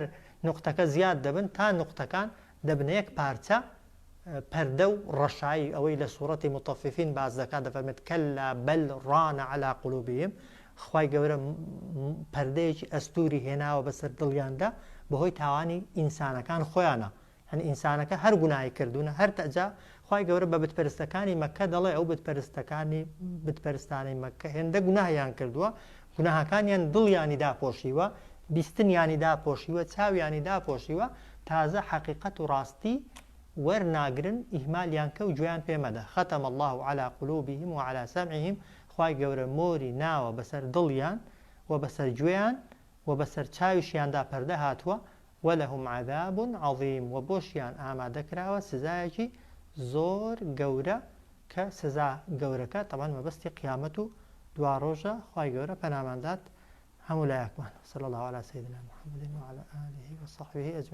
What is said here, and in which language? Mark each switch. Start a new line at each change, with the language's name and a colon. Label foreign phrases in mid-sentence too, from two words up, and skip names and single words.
Central Kurdish: نقطەکە زیاد دەبن تا نقطەکان دەبنە یەک پارچە پەردە و ڕەشایی ئەوەی لە سوورەتی متەففین باز دەکات دەفەرمێت
Arabic: کەلا بەل ڕانە عەلا قولوبیهم
Central Kurdish: خوای گەورە پەردەیەکی ئەستوری هێناوە بەسەر دڵیاندا بەهۆی تاوانی ئینسانەکان خۆیانە هەن ئینسانەکە هەر گوناهی کردوونە هەر تەجا خوای گەورە بە بتپەرستەکانی مەککە دەڵێ ئەو بتپەرستانی مەککە هێندە گوناهیان کردووە گوناهەکانیان دڵیانی داپۆشیوە بیستنیانی داپۆشیوە چاویانی داپۆشیوە تازە حەقیقەت و ڕاستی وەرناگرن ئیهمالیان کە و گوێیان پێمەدە
Arabic: ختم الله على قلوبهم وعلى سمعهم
Central Kurdish: خوای گەورە مۆری ناوە بەسەر دڵیان و بەسەر گوێیان و بەسەر چاویشیاندا پەردە هاتووە
Arabic: وەلەهم عەذاب عەظیم
Central Kurdish: و بۆشیان ئامادەکراوە سزایەکی زۆر گەورە کە سزا گەورەکە تەمان مەبەستی قیامەت و دوا ڕۆژە خوای گەورە پەناماندات هەموو لایەکمان
Arabic: صلی الله على سيدنا محمد وعلى آله وصحبه أجمعين